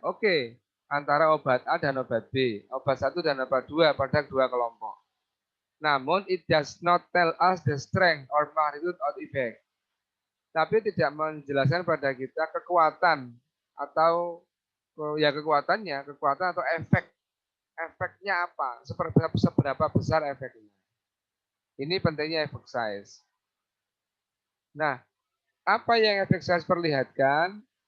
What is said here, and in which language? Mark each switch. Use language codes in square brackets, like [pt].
[id] Oke, antara obat A dan obat B, obat 1 dan obat 2 pada dua kelompok. [en] Namun, it does not tell us the strength or magnitude of effect. [id] Tapi tidak menjelaskan pada kita kekuatan atau kekuatan atau efeknya apa, seberapa besar efeknya. Ini pentingnya effect size. Nah, apa yang effect size perlihatkan?